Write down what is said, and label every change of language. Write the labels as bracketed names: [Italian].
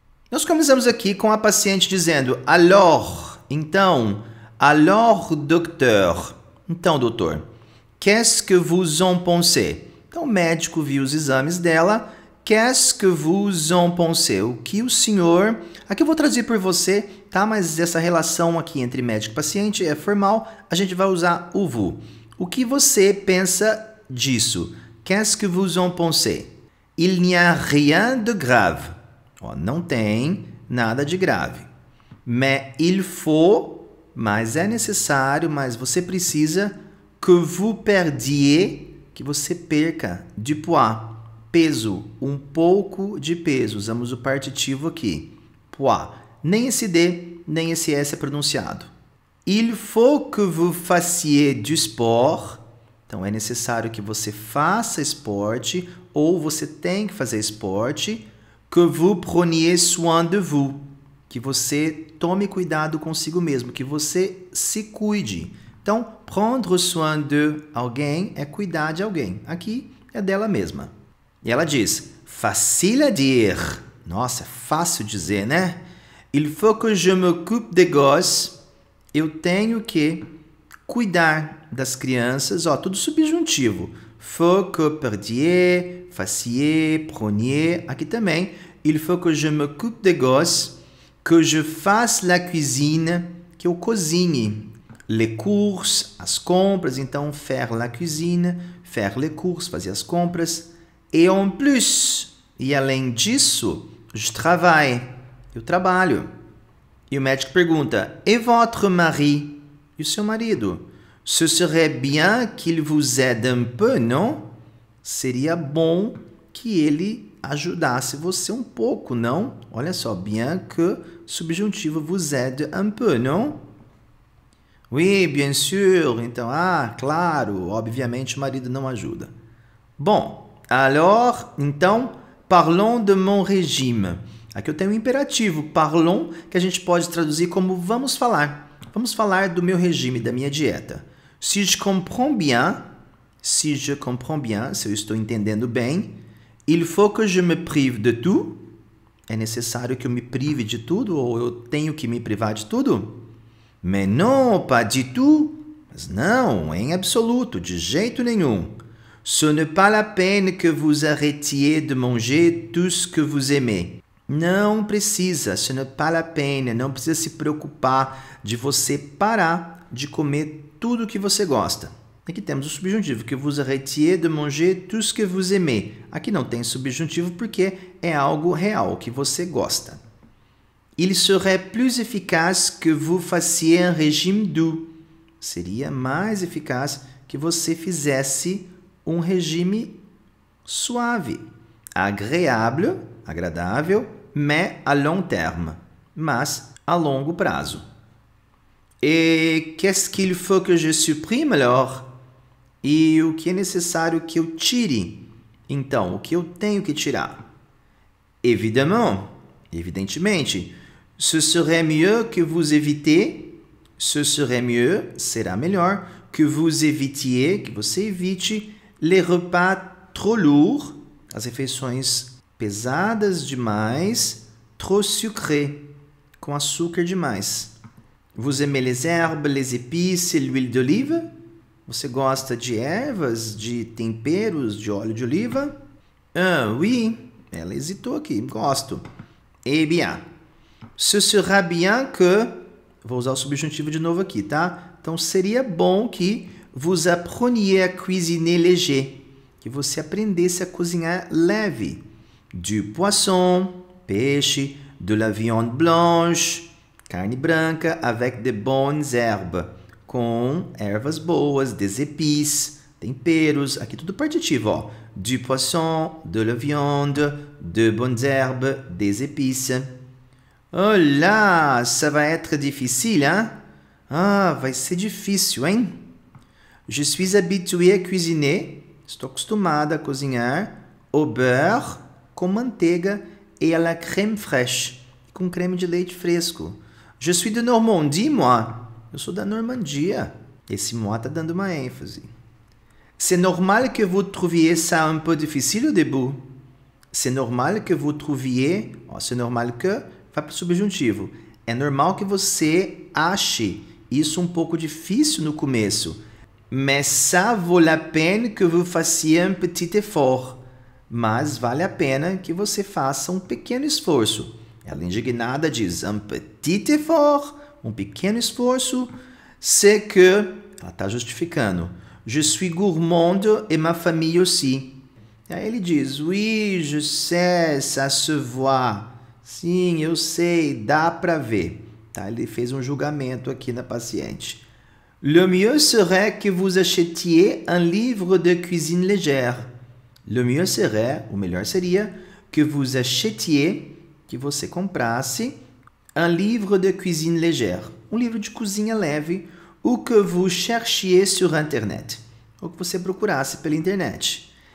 [Portuguese] Nós começamos aqui com a paciente dizendo [French] alors, [Portuguese] então, [French] alors docteur, [Portuguese] então doutor, [French] qu'est-ce que vous en pensez? [Portuguese] Então o médico viu os exames dela, [French] qu'est-ce que vous en pensez? [Portuguese] O que o senhor... Aqui eu vou traduzir por você, tá? Mas essa relação aqui entre médico e paciente é formal, a gente vai usar o vous. O que você pensa disso? [French] Qu'est-ce que vous en pensez? Il n'y a rien de grave. [Portuguese] Ó, não tem nada de grave. [French] Mais il faut, [Portuguese] mas é necessário, mas você precisa que [French] vous perdiez, [Portuguese] que você perca, [French] du poids, [Portuguese] peso, um pouco de peso. Usamos o partitivo aqui, poids. Nem esse D, nem esse S é pronunciado. [French] Il faut que vous fassiez du sport. [Portuguese] Então, é necessário que você faça esporte, ou você tem que fazer esporte. [French] Que vous preniez soin de vous, [Portuguese] que você tome cuidado consigo mesmo, que você se cuide. Então, [French] prendre soin de [Portuguese] alguém é cuidar de alguém. Aqui é dela mesma. E ela diz, [French] facile à dire. [Portuguese] Nossa, é fácil dizer, né? [French] Il faut que je m'occupe des gosses. [Portuguese] Eu tenho que cuidar das crianças. Ó, tudo subjuntivo. [French] Faut que perdiez, fassiez, preniez. [Portuguese] Aqui também. [French] Il faut que je m'occupe des gosses, que je fasse la cuisine, [Portuguese] que eu cozinhe. [French] Les courses, [Portuguese] as compras. Então, [French] faire la cuisine, faire les courses, [Portuguese] fazer as compras. [French] Et en plus, [Portuguese] e além disso, [French] je travaille, [Portuguese] eu trabalho. E o médico pergunta, [French] et votre mari? [Portuguese] E o seu marido? [French] Ce serait bien qu'il vous aide un peu, non? [Portuguese] Seria bom que ele ajudasse você um pouco, não? Olha só, [French] bien que, [Portuguese] subjuntivo, [French] vous aide un peu, [Portuguese] não? [French] Oui, bien sûr. [Portuguese] Então, claro, obviamente o marido não ajuda. Bom, [French] alors, [Portuguese] então, [French] parlons de mon régime. [Portuguese] Aqui eu tenho um imperativo, parlons, que a gente pode traduzir como vamos falar. Vamos falar do meu regime, da minha dieta. [French] Si je comprends bien, [Portuguese] se eu estou entendendo bem, [French] il faut que je me prive de tout. [Portuguese] É necessário que eu me prive de tudo, ou eu tenho que me privar de tudo? [French] Mais non, pas du tout. [Portuguese] Mas não, em absoluto, de jeito nenhum. [French] Ce n'est pas la peine que vous arrêtiez de manger tout ce que vous aimez. [Portuguese] Não precisa, [French] ce n'est pas la peine, [Portuguese] não precisa se preocupar de você parar de comer tudo que você gosta. Aqui temos o subjuntivo, [French] que vous arrêtiez de manger tout ce que vous aimez. [Portuguese] Aqui não tem subjuntivo porque é algo real, que você gosta. [French] Il serait plus efficace que vous fassiez un régime doux. [Portuguese] Seria mais eficaz que você fizesse um regime suave. [French] Agréable, [Portuguese] agradável, [French] mais à long terme, [Portuguese] mas a longo prazo. [French] Et qu'est-ce qu'il faut que je supprime alors? [Portuguese] E o que é necessário que eu tire? Então, o que eu tenho que tirar? [French] Évidemment, [Portuguese] evidentemente, [French] ce serait mieux que vous évitiez, ce serait mieux, [Portuguese] será melhor, [French] que vous évitiez, [Portuguese] que você evite, [French] les repas trop lourds, [Portuguese] as refeições pesadas demais, [French] trop sucrées, [Portuguese] com açúcar demais. [French] Vous aimez les herbes, les épices et l'huile d'olive? [Portuguese] Você gosta de ervas, de temperos, de óleo de oliva? [French] Ah, oui. [Portuguese] Ela hesitou aqui. Gosto. [French] Eh bien. Ce sera bien que... [Portuguese] Vou usar o subjuntivo de novo aqui, tá? Então, seria bom que [French] vous appreniez à cuisiner léger. [Portuguese] Que você aprendesse a cozinhar leve. [French] Du poisson, [Portuguese] peixe, [French] de la viande blanche, [Portuguese] carne branca, [French] avec de bonnes herbes. [Portuguese] Com ervas boas, [French] des épices, [Portuguese] temperos, aqui tudo partitivo, ó. [French] Du poisson, de la viande, de bonnes herbes, des épices. Oh là, ça va être difficile, hein? [Portuguese] Ah, vai ser difícil, hein? [French] Je suis habituée à cuisiner, [Portuguese] estou acostumada a cozinhar, [French] au beurre, [Portuguese] com manteiga, [French] et à la crème fraîche, [Portuguese] com creme de leite fresco. [French] Je suis de Normandie, moi. [Portuguese] Eu sou da Normandia. Esse moi está dando uma ênfase. [French] C'est normal que vous trouviez ça un peu difficile au début. C'est normal que vous trouviez... [Portuguese] Ó, [French] c'est normal que... [Portuguese] Vai para o subjuntivo. É normal que você ache isso um pouco difícil no começo. [French] Mais ça vaut la peine que vous fassiez un petit effort. [Portuguese] Mas vale a pena que você faça um pequeno esforço. Ela indignada diz, [French] un petit effort... [Portuguese] Um pequeno esforço, [French] c'est que, [Portuguese] ela está justificando, [French] je suis gourmande et ma famille aussi. [Portuguese] E aí ele diz, [French] oui, je sais, ça se voit. [Portuguese] Sim, eu sei, dá para ver. Tá? Ele fez um julgamento aqui na paciente. [French] Le mieux serait que vous achetiez un livre de cuisine légère. Le mieux serait, [Portuguese] o melhor seria, [French] que vous achetiez, [Portuguese] que você comprasse, [French] un livre de cuisine légère, [Portuguese] um livro de cozinha leve, [French] ou que vous cherchiez sur Internet, [Portuguese] ou que você procurasse pela internet.